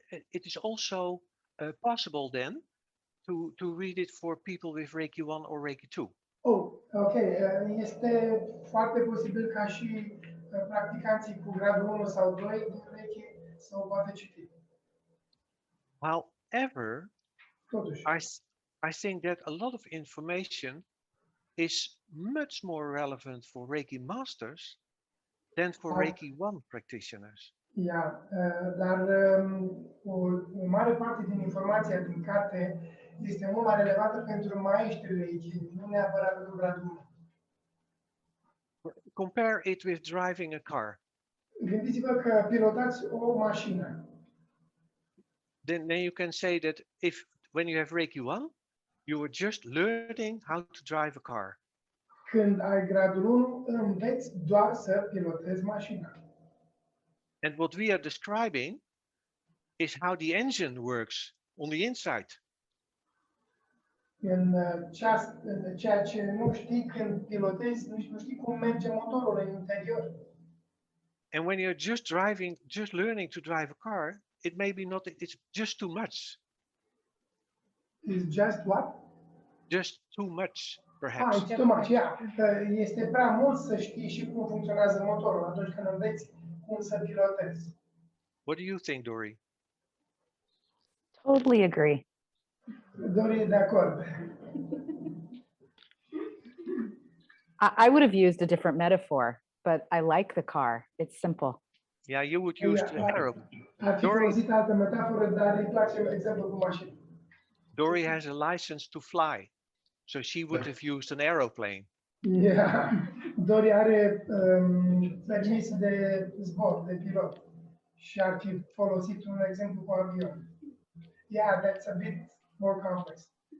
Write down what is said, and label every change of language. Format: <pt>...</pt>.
<en>It is also possible then to read it for people with Reiki 1 or Reiki 2. Oh, ok.</en> <ro>Este foarte posibil ca și practicanții cu gradul 1 sau 2 din Reiki să o poată citi.</ro> <en>However,</en> <ro>Totuși,</ro> <en>I think that a lot of information is much more relevant for Reiki masters than for Reiki 1 practitioners.</en> <ro>Dar o mare parte din informația din carte este mult mai relevantă pentru maestrii Reiki, nu neapărat pentru gradul 1.</ro> <en>Compare it with driving a car.</en> <ro>Gândiți-vă că pilotați o mașină.</ro> <en>Then you can say that when you have Reiki 1, you are just learning how to drive a car.</en> <ro>Când ai gradul 1, înveți doar să pilotezi mașina.</ro> <en>And what we are describing is how the engine works on the inside.</en> <ro>În ceea ce nu știi când pilotezi, nu știi cum merge motorul în interior.</ro> <en>And when you're just learning to drive a car, it may be not, it's just too much. It's just what? Just too much, perhaps. It's too much, yeah.</en> <ro>Este prea mult să știi și cum funcționează motorul atunci când înveți cum să pilotezi.</ro> <en>What do you think, Dori? Totally agree.</en> <ro>Dori e de acord.</ro> <en>I would have used a different metaphor, but I like the car. It's simple. Yeah, you would use the arrow.</en> <ro>Ar fi folosit altă metaforă, dar îi place exemplul cu mașină.</ro> <en>Dori has a license to fly, so she would have used an aeroplane.</en> <ro>Yeah. Dori are permis de zbor, de pilot. Și ar fi folosit un exemplu cu avion.</ro> <en>Yeah, that's a bit more complex.</en>